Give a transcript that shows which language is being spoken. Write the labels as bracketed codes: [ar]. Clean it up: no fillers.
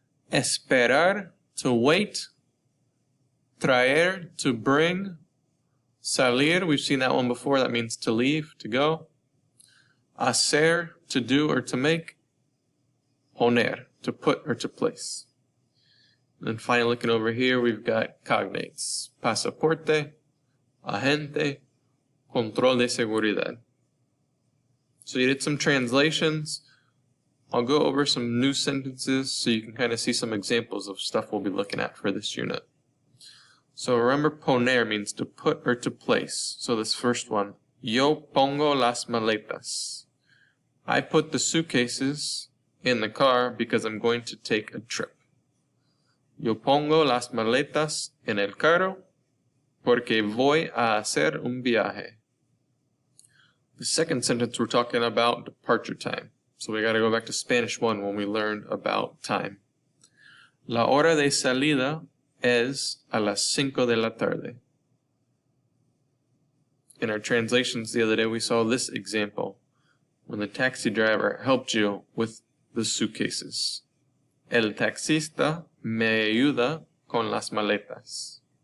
[en] Esperar, to wait. Traer, to bring. Salir, we've seen that one before, that means to leave, to go. Hacer, to do or to make. Poner, to put or to place. And then finally looking over here, we've got cognates. [es] Pasaporte, agente, control de seguridad. [en] So you did some translations. I'll go over some new sentences so you can kind of see some examples of stuff we'll be looking at for this unit. So remember, poner means to put or to place. So this first one, [es] yo pongo las maletas. [en] I put the suitcases in the car because I'm going to take a trip. [es] Yo pongo las maletas en el carro porque voy a hacer un viaje. [en] The second sentence we're talking about departure time. So we got to go back to Spanish 1 when we learned about time. [es] La hora de salida es a las 5 de la tarde. [en] In our translations the other day we saw this example when the taxi driver helped you with the suitcases. [es] El taxista me ayuda con las maletas.